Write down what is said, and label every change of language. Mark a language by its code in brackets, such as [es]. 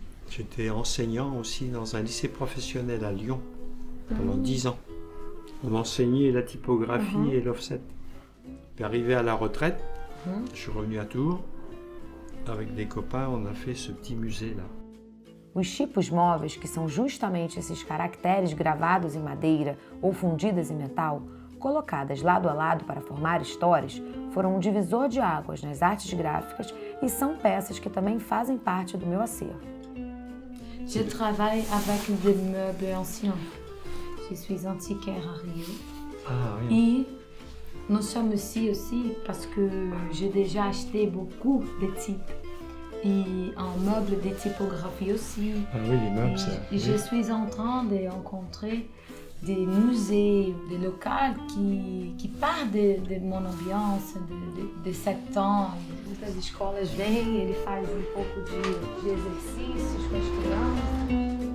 [fr] J'étais enseignant aussi dans un lycée professionnel à Lyon pendant 10 ans. On enseignait la typographie et l'offset. Puis arrivé à la retraite, je suis revenu à Tours. Avec des copains, on a fait ce petit musée-là. [pt] Os tipos móveis, que são justamente esses caracteres gravados em madeira ou fundidas em metal, colocadas lado a lado para formar histórias, foram um divisor de águas nas artes gráficas e são peças que também fazem parte do meu acervo. [fr] Je travaille avec des meubles anciens. Je suis antiquaire à Rio. Ah oui. Et nous sommes ici aussi parce que j'ai déjà acheté beaucoup de types. Et un meuble de typographie aussi. Ah oui, les meubles, ça. Et je suis en train de rencontrer des musées, des locaux qui parlent de mon ambiance, de 7 ans. [pt] Muitas escolas vêm, ele faz pouco de exercícios com as crianças.